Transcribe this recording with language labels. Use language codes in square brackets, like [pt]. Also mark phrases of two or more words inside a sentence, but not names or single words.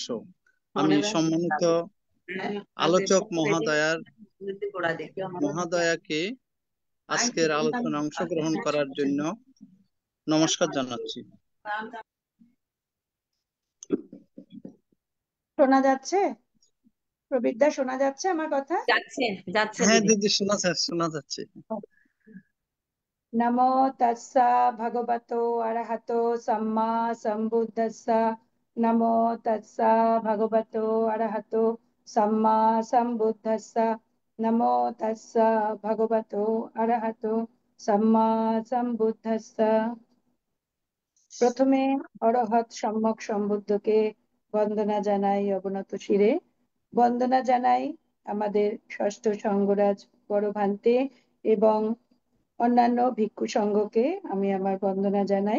[bn] আমি সম্মানিত আলোচক মহাদয়াকে আজকের আলোচনায় অংশগ্রহণ করার জন্য নমস্কার জানাচ্ছি। শোনা যাচ্ছে? প্রবীরদা, শোনা যাচ্ছে আমার কথা? যাচ্ছে যাচ্ছে হ্যাঁ দিদি। দিদি, শোনা যাচ্ছে। [pi] নমো তাস্সা ভগবতো অরহতো সম্মা সম্বুদ্ধস্সা। নমো তাস্সা ভগবতো অরহতো সম্মা সম্বুদ্ধস্সা। নমো তাস্সা ভগবতো অরহতো সম্মা সম্বুদ্ধস্সা। [bn] প্রথমে অরহৎ সম্যক সম্বুদ্ধকে বন্দনা জানাই অবনত শিরে। বন্দনা জানাই আমাদের ষষ্ঠ সঙ্গরাজ বড় ভান্তে এবং অন্যান্য ভিক্ষু সংঘকে আমি আমার বন্দনা জানাই।